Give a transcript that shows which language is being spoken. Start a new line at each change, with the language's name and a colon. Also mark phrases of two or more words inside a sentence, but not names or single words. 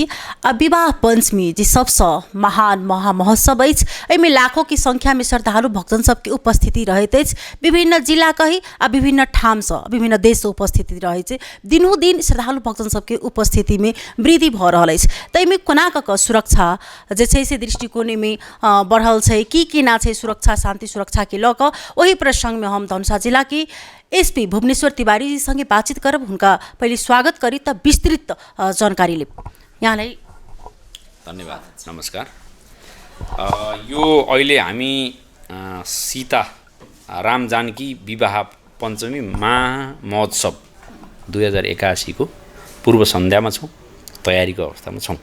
Maithili: विवाह पंचमी जी सबसे महान महामहोत्सव में लाखों की संख्या में श्रद्धालु भक्तजन सबके उपस्थिति रहत विभिन्न जिला कही आ विभिन्न ठाम से विभिन्न देश से उपस्थिति रहे दिनों दिन श्रद्धालु भक्तजन सबके उपस्थिति में वृद्धि भ रहल अछि। तैमे कोना क सुरक्षा जे छै से दृष्टिकोण में बढ़ल छै कि ना छै सुरक्षा शांति सुरक्षा के लक वही प्रसंग में हम धनुषा जिला की एसपी भुवनेश्वर तिवारी जी संगे बातचीत करब। उनका पहले स्वागत करी तब विस्तृत जानकारी ले। यहाँलाई धन्यवाद। नमस्कार।
Nepali: यो अहिले हामी सीता राम जानकी विवाह पञ्चमी महामहोत्सव 2081 को पूर्व सन्ध्यामा छौँ, तयारीको अवस्थामा छौँ।